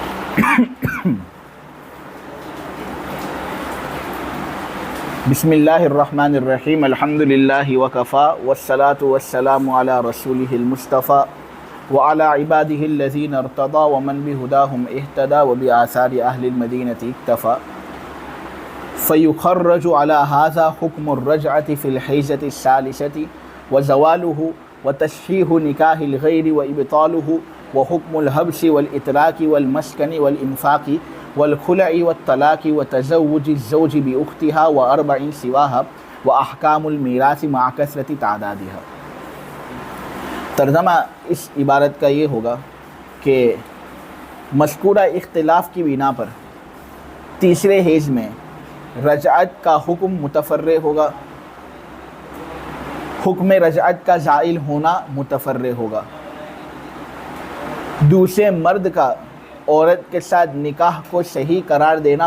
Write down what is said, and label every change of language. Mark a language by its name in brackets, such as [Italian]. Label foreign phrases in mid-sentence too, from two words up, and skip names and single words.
[Arabic] بسم اللہ الرحمن الرحیم الحمدللہ وکفا والصلاة والسلام علی رسولہ المصطفیٰ وعلی عبادہ الذین ارتضی ومن بہداہم اہتدی وبآثار اہل المدینہ اکتفا فیخرج علی ھذا حکم الرجعۃ فی الحیضۃ الثالثۃ وزوالہ وتشریح نکاح الغیر وابطالہ وحکم الحبس والاطلاق والمسکن والانفاق والخلع والطلاق وتزوج الزوج بأختها وأربع سواها وأحكام الميراث مع كثرة تعدادها۔ [Urdu] ترجمہ اس عبارت کا یہ ہوگا کہ مذکورہ اختلاف کی بنا پر تیسرے حیض میں رجعت کا حکم متفرع ہوگا، حکم رجعت کا زائل ہونا متفرع ہوگا، دوسرے مرد کا عورت کے ساتھ نکاح کو صحیح قرار دینا